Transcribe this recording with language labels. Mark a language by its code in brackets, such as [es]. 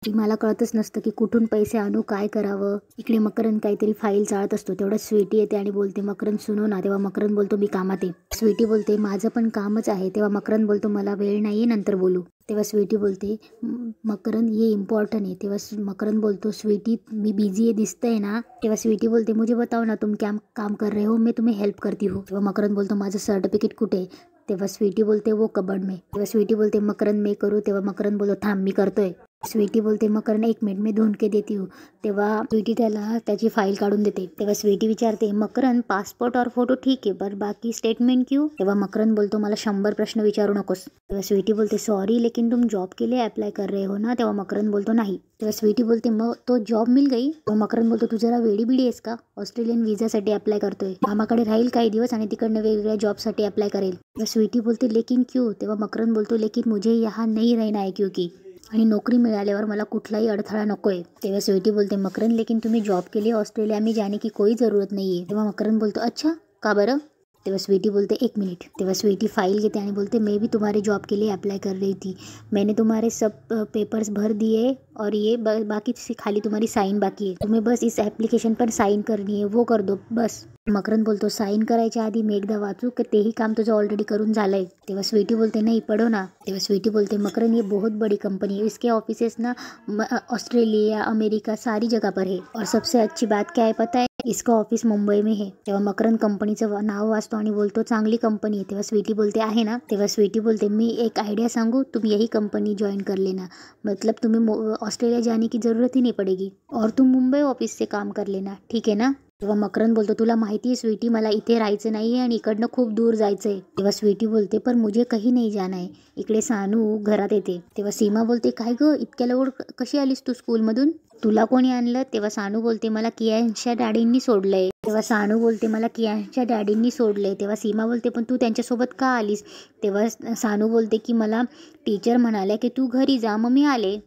[mr] मला कळतच नसतं की कुठून पैसे आणू, काय करावं. इकडे मकरंद काहीतरी फाईल चाळत असतो, तेवढ्यात स्वीटी येते आणि बोलते, मकरंद [hi] सुनो ना. [mr] तेव्हा मकरंद बोलतो, मी कामात आहे. स्वीटी बोलते, माझं पण कामच आहे. तेव्हा मकरंद बोलतो, मला वेळ नाहीये, नंतर बोलू. तेव्हा स्वीटी बोलते, मकरंद ये इम्पॉर्टंट आहे. तेव्हा मकरंद बोलतो, स्वीटी मी बिझी आहे दिसतंय ना? तेव्हा स्वीटी बोलते, [hi] मुझे बताओ ना तुम क्या काम कर रहे हो, मैं तुम्हें हेल्प करती हूँ. [mr] तेव्हा मकरंद बोलतो, माझं सर्टिफिकेट कुठे? तेव्हा स्वीटी बोलते, [hi] वो कबर्ड में. [mr] तेव्हा स्वीटी बोलते, मकरंद [hi] मैं करू? [mr] तेव्हा मकरंद बोलतो, थांब मी करतोय. स्वीटी बोलते, मकरंद 1 मिनिट, मी [hi] ढूंढ के देती हूँ. [mr] तेव्हा स्वीटी त्याला त्याची फाईल काढून देते. तेव्हा स्वीटी विचारते, मकरंद पासपोर्ट और फोटो ठीक आहे, [hi] पर बाकी स्टेटमेंट क्यों? [mr] तेव्हा मकरंद बोलतो, मला 100 प्रश्न विचारू नकोस. तेव्हा स्वीटी बोलते, [hi] सॉरी लेकिन तुम जॉब के लिए अप्लाई कर रहे हो ना? [mr] तेव्हा मकरंद बोलतो, नाही. तेव्हा स्वीटी बोलते, मग [hi] तो जॉब मिल गई? [mr] तेव्हा मकरंद बोलतो, तू जरा वेडी बिडी आहेस का? ऑस्ट्रेलियन व्हिसासाठी अप्लाय करतोय, मामाकडे राहील काही दिवस आणि तिकडनं वेगवेगळ्या जॉबसाठी अप्लाय करेल. तेव्हा स्वीटी बोलते, [hi] लेकिन क्यों? [mr] तेव्हा मकरंद बोलतो, [hi] लेकिन मुझे यहाँ नहीं रहना है क्योंकि, [mr] आणि नोकरी मिळाल्यावर मला कुठलाही अडथळा नकोय. तेव्हा स्वीटी बोलते, [hi] मकरंद लेकिन तुम्ही जॉब के लिए ऑस्ट्रेलिया में जाने की कोई जरूरत नहीं है. [mr] तेव्हा मकरंद बोलतो, अच्छा का बरं? तेव्हा स्वीटी बोलते, 1 मिनिट. तेव्हा स्वीटी फाइल घेते आणि बोलते, [hi] मैं भी तुम्हारे जॉब के लिए अप्लाई कर रही थी, मैंने तुम्हारे सब पेपर्स भर दिए और ये बाकी खाली तुम्हारी साइन बाकी है, तुम्हें बस इस एप्लीकेशन पर साइन करनी है, वो कर दो बस. [mr] मकरंद बोलतो, साइन करायच्या आधी मी एकदा वाचू का? तेही काम तुझं ऑलरेडी करून झालंय. तेव्हा स्वीटी बोलते, [hi] नहीं पढ़ो ना. [mr] तेव्हा स्वीटी बोलते, [hi] मकरंद ये बहुत बड़ी कंपनी है, इसके ऑफिसेस ना ऑस्ट्रेलिया, अमेरिका, सारी जगह पर है, और सबसे अच्छी बात क्या है पता है, इसका ऑफिस मुंबई में है. [mr] तेव्हा मकरंद कंपनीचं नाव वाचतो आणि बोलतो, चांगली कंपनी आहे. तेव्हा स्वीटी बोलते, आहे ना? तेव्हा स्वीटी बोलते, मी एक आइडिया सांगू, [hi] तुम यही कंपनी ज्वाइन कर लेना, मतलब तुम्हें ऑस्ट्रेलिया जाने की जरूरत ही नहीं पड़ेगी, और तुम मुंबई ऑफिस से काम कर लेना, ठीक है ना? [mr] तेव्हा मकरंद बोलतो, तुला माहिती आहे स्वीटी, मला इथे राहायचं नाहीये आणि इकडनं खूप दूर जायचंय. तेव्हा स्वीटी बोलते, [hi] पर मुझे कहीं नहीं जाना है. [mr] इकडे सानू घरात येते. तेव्हा सीमा बोलते, काय ग, इतक्या लवकर कशी आलीस तू स्कूलमधून? तुला कोणी आणलं? तेव्हा सानू बोलते, मला कियांच्या डॅडींनी सोडलंय. तेव्हा सानू बोलते मला कियांच्या डॅडींनी सोडले. तेव्हा सीमा बोलते पण तू त्यांच्यासोबत का आलीस? तेव्हा सानू बोलते की मला टीचर म्हणाल्या की तू घरी जा, मग मी आले.